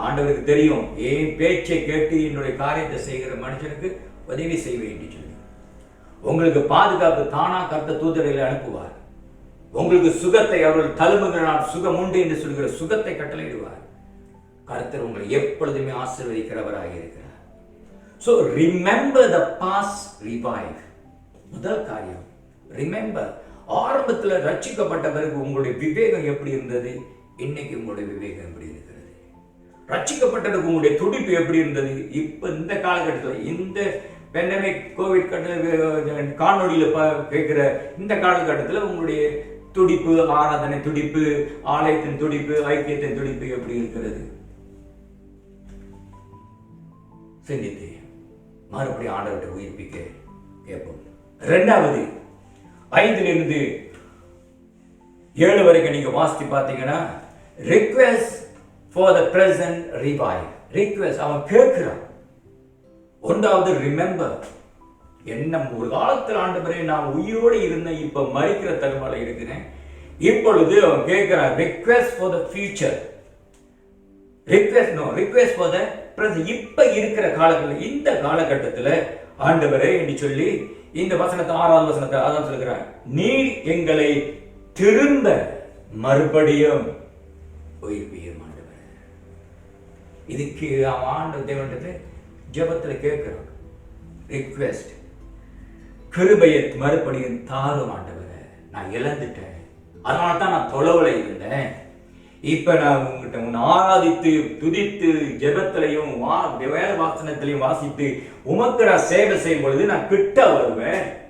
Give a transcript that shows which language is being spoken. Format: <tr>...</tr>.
<ta>ஆண்டவருக்கு தெரியும் என் பேச்சை கேட்டு என்னுடைய காரியத்தை செய்கிற மனுஷனுக்கு உதவி செய்வேன் என்று சொல்லி உங்களுக்கு பாதுகாப்பு தானா கர்த்தர் தூதர்களை அனுப்புவார். உங்களுக்கு சுகத்தை, அவர்கள் தழும்புகிறார் சுகம் உண்டு என்று சொல்கிற சுகத்தை கட்டளையிடுவார். கர்த்தர் உங்களை எப்பொழுதுமே ஆசீர்வதிக்கிறவராக இருக்கிறார்.</ta> <en>So remember the past revive.</en> <ta>முதல் காரியம் ரிமெம்பர். ஆரம்பத்தில் ரட்சிக்கப்பட்ட பிறகு உங்களுடைய விவேகம் எப்படி இருந்தது, இன்னைக்கு உங்களுடைய விவேகம் எப்படி இருக்கிறது? ரட்சிக்கப்பட்டதுக்கு உங்களுடைய துடிப்பு எப்படி இருந்தது? இப்ப இந்த காலகட்டத்தில், இந்த பெண்டமிக் கோவிட் காணொலியில கேட்கிற இந்த காலகட்டத்தில் உங்களுடைய துடிப்பு, ஆராதனை துடிப்பு, ஆலயத்தின் துடிப்பு, ஐக்கியத்தின் துடிப்பு எப்படி இருக்கிறது? சிந்தித்து மறுபடியும் ஆண்டவர்கிட்ட உயிர்ப்பிக்க கேட்போம். இரண்டாவது, 5 7 வரைக்கும் நீங்க வாசித்து பார்த்தீங்கன்னா,</ta> <en>request for the present revive.</en> <ta>request, அவன் கேட்கிறான். ஒன்றாவது ரிமெம்பர், என்ன ஒரு காலத்தில் ஆண்டவரே நான் உயிரோடு இருந்தேன், இப்ப மரிக்கிற தருவால இருக்கிறேன், இப்பொழுது அவன் கேட்கிறான்</ta> <en>request for the future. request for the present.</en> <ta>இப்ப இருக்கிற காலகட்டத்தில், இந்த காலகட்டத்தில் ஆண்டவரே என்று சொல்லி இந்த வசனத்தை 6வது வசனத்தை அதான் சொல்கிறார், நீர் எங்களை திரும்ப மறுபடியும் உயிர்ப்பியும் ஆண்டவர். இதுக்கு அவன் ஆண்டவர் தேவன்கிட்ட ஜெபத்தில் கேட்கிறான், ரிக்வெஸ்ட், கிருபையை மறுபடியும் தாரும் ஆண்டவரே, நான் இழந்துட்டேன், அதனால தான் நான் தொலைவில் இருந்தேன், இப்ப நான் உங்ககிட்ட உன்னை ஆராதித்து துதித்து ஜெபத்திலையும் வேத வாசனத்திலையும் வாசித்து உமக்கு நான் சேவை செய்யும் பொழுது நான் கிட்ட வருவேன்.</ta>